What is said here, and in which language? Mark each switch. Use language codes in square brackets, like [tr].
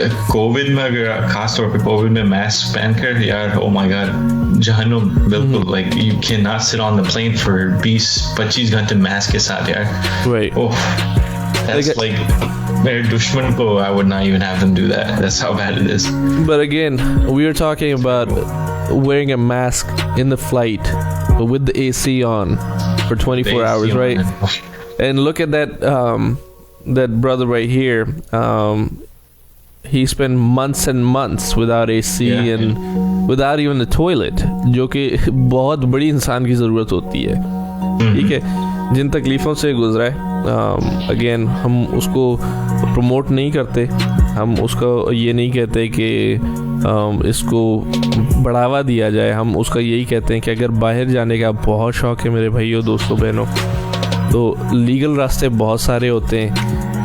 [hi] Covid में, अगर खास तौर पे कोविड में मास्क पहनकर, यार [en] oh my God, [hi] जहन्नुम बिल्कुल। [en] like you can not sit on the plane for 20-25 [hi] घंटे मास्क के साथ यार। [en] Right. That's like [hi] मेरे दुश्मन को [en] I would not even have them do that. That's how bad it is. But again, we are talking about wearing a mask in the flight with the AC on for 24 hours, right? And look at that brother right here. He spent months and months without AC and without even a toilet, [hi] जो कि बहुत बड़ी इंसान की ज़रूरत होती है। ठीक है, जिन तकलीफ़ों से गुजरा है, अगेन हम उसको प्रमोट नहीं करते। हम उसको ये नहीं कहते कि इसको बढ़ावा दिया जाए। हम उसका यही कहते हैं कि अगर बाहर जाने का बहुत शौक़ है मेरे भाइयों, दोस्तों, बहनों, तो लीगल रास्ते बहुत सारे होते हैं।